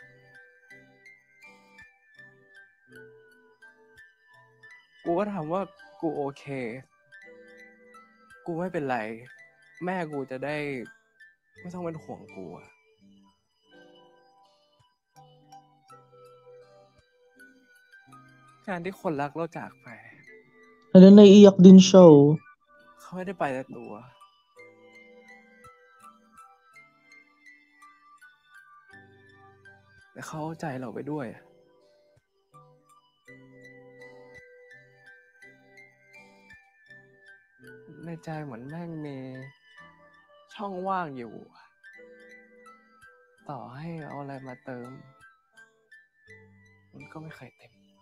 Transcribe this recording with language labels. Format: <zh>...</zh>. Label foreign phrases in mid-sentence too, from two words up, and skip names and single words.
<th>กูก็ถามว่ากูโอเค กูไม่เป็นไร แม่กูจะได้ไม่ต้องเป็นห่วงกูอะการที่คนรักเราจากไป</th> <tl>Ano, naiiyak din siya, oh.</tl> <th>เขาไม่ได้ไปแต่ตัว แต่เขาเอาใจเราไปด้วย ในใจเหมือนแม่งมีช่องว่างอยู่ ต่อให้เอาอะไรมาเติม มันก็ไม่เคยเต็ม</th>